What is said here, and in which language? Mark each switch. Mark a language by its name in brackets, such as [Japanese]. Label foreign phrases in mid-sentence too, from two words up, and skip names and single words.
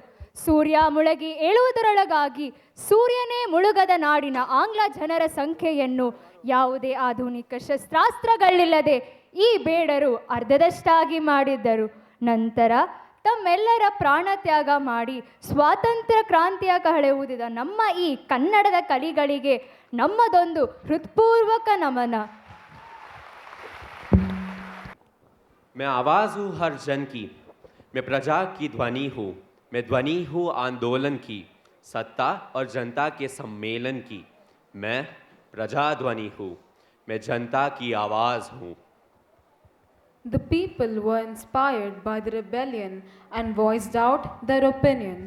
[Kannada] ಸೂರ್ಯ ಮುಳುಗಿ ಏಳುವುದರೊಳಗಾಗಿ ಸೂರ್ಯನೇ ಮುಳುಗದ ನಾಡಿನ ಆಂಗ್ಲ ಜನರ ಸಂಖ್ಯೆಯನ್ನು ಯಾವುದೇ ಆಧುನಿಕ ಶಸ್ತ್ರಾಸ್ತ್ರಗಳಿಲ್ಲದೆ ಈ ಬೇಡರು ಅರ್ಧದಷ್ಟಾಗಿ ಮಾಡಿದ್ದರು. ನಂತರ ತಮ್ಮೆಲ್ಲರ ಪ್ರಾಣ ತ್ಯಾಗ ಮಾಡಿ ಸ್ವಾತಂತ್ರ್ಯ ಕ್ರಾಂತಿಯ ಕಹಳೆಯುವುದಿದ ನಮ್ಮ ಈ ಕನ್ನಡದ ಕಲಿಗಳಿಗೆ ನಮ್ಮದೊಂದು ಹೃತ್ಪೂರ್ವಕ ನಮನ. [Hindi] मैं आवाज़ हूँ हर जन की, मैं प्रजा की ध्वनि हूँ, मैं ध्वनि हूँ आंदोलन की, सत्ता और जनता के सम्मेलन की. मैं प्रजा ध्वनि हूँ, मैं जनता की आवाज़ हूँ. [English] The people were inspired by the rebellion and voiced out their opinions.